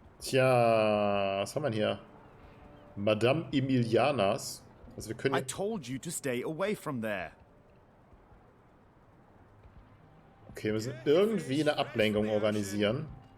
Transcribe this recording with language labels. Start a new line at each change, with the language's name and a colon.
German: Tja, was haben wir denn hier? Madame Emilianas. Also wir können.
English: I told you to stay away from there.
German: Okay, wir müssen irgendwie eine Ablenkung organisieren.